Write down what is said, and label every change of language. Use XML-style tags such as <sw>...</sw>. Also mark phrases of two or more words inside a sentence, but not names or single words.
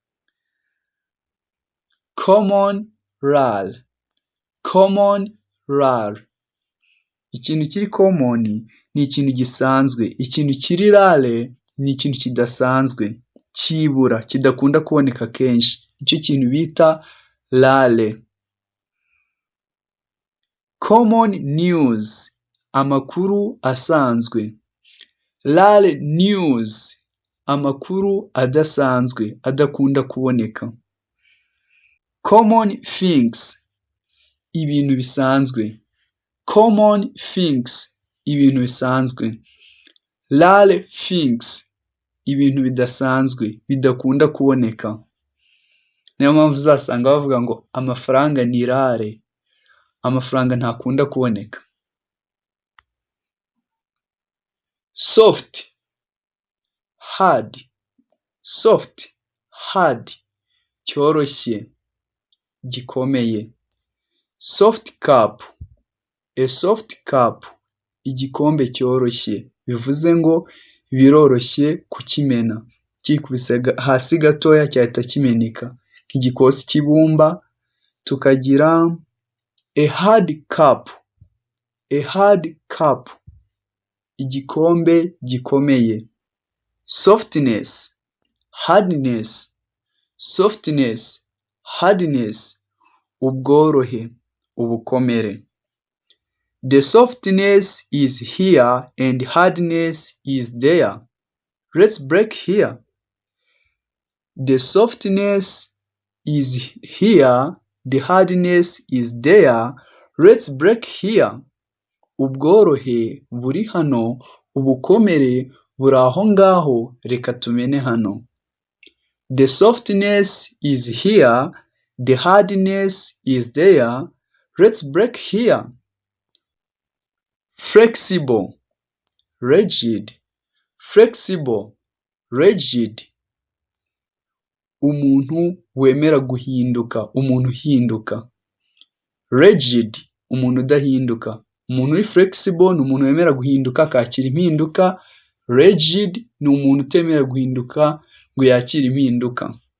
<en>Common rare, common rare,</en> <rw>ikintu kiri common ni ikintu gisanzwe, ikintu kiri rare ni ikintu kidasanzwe, kibura, kidakunda kuboneka kenshi, icyo kintu bita rare.</rw> <en>Common news,</en> <rw>amakuru asanzwe.</rw> <en>Rare news,</en> <rw>amakuru adasanzwe, adakunda kuboneka.</rw> <en>Common things,</en> <rw>ibintu bisanzwe.</rw> <en>Common things,</en> <rw>ibintu bisanzwe.</rw> <en>Rare things,</en> <rw>ibintu bidasanzwe, bidakunda kuboneka. Niyo mpamvu uzasanga bavuga ngo amafaranga ni rare, amafaranga ntakunda kuboneka.</rw> <en>Soft, hard, soft, hard,</en> <rw>cyoroshye, gikomeye.</rw> <en>Soft cup, a soft cup,</en> <rw>igikombe cyoroshye, bivuze ngo biroroshye kukimena, kikubise hasi gatoya cyahita kimeneka. Nk'igikosi cy'ibumba. Tukagira</rw> <en>a hard cup, a hard cup,</en> <rw>igikombe gikomeye.</rw> <en>softness, hardness, softness, hardness,</en> <rw>ubworohe, ubukomere.</rw> <en>The softness is here and hardness is there. Let's break here. The softness is here, the hardness is there. Let's break here.</en> <rw>Ubworohe buri hano, ubukomere buri aho ngaho, reka tumene hano.</rw> <en>The softness is here, the hardness is there. Let's break here. Flexible, rigid, flexible, rigid.</en> <rw>Umuntu wemera guhinduka, umuntu uhinduka. Rigid, umuntu udahinduka. Umuntu uri flexible ni umuntu wemera guhinduka akakira impinduka. Rigid ni umuntu utemera guhinduka ngo yakire impinduka.</rw>